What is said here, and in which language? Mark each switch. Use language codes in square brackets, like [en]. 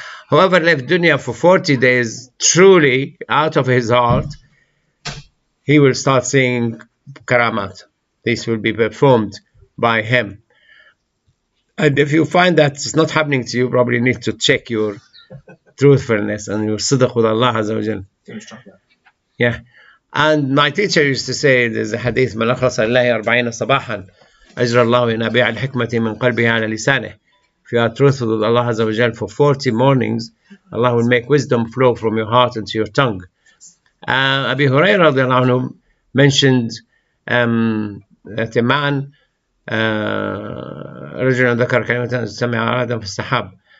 [en] Whoever left dunya for 40 days, truly out of his heart, he will start seeing karamat. This will be performed by him. And if you find that it's not happening to you, probably need to check your truthfulness and your sidq with Allah Azza wa Jal. Yeah. And my teacher used to say, there's a hadith, [ar] من أخلص لله 40 صباحا أجرى الله ينابيع الحكمة من قلبه على لسانه. [en] If you are truthful with Allah Azza wa Jal for 40 mornings, Allah will make wisdom flow from your heart into your tongue. Abi Hurairah radiallahu anhu mentioned that a man [ar] رجل ذكر كلمة سمع آدم في السحاب.